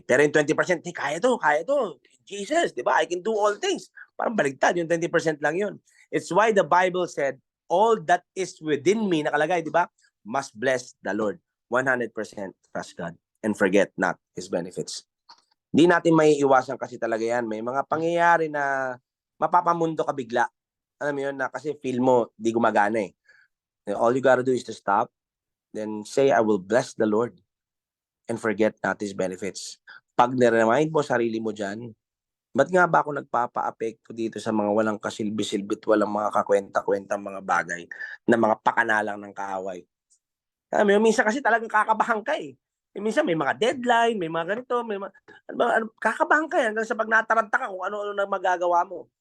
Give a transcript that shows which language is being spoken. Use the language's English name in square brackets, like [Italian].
[Filipino] Pero yung 20%, kaya to. Jesus, di ba? I can do all things. Parang baligtad, yung 20% lang yun. [English] It's why the Bible said, all that is within me, nakalagay, di ba? Must bless the Lord. 100% trust God and forget not His benefits. [Filipino] Hindi natin may iwasan kasi talaga yan. May mga pangyayari na mapapamundo ka bigla. Alam mo yun, na kasi feel mo, di gumagana eh. [English] All you gotta do is to stop, then say, I will bless the Lord and forget not His benefits. [Filipino] Pag niremind mo sarili mo dyan, ba't nga ba ako nagpapa-apekto dito sa mga walang kasilbi-silbit, walang mga kakwenta-kwenta mga bagay, na mga pakanalang ng kaaway? Alam mo, minsan kasi talagang kakabahan ka eh. Minsan may mga deadline, may mga ganito, may mga, kakabahan ka hanggang sa pag nataranta ka kung ano-ano na magagawa mo.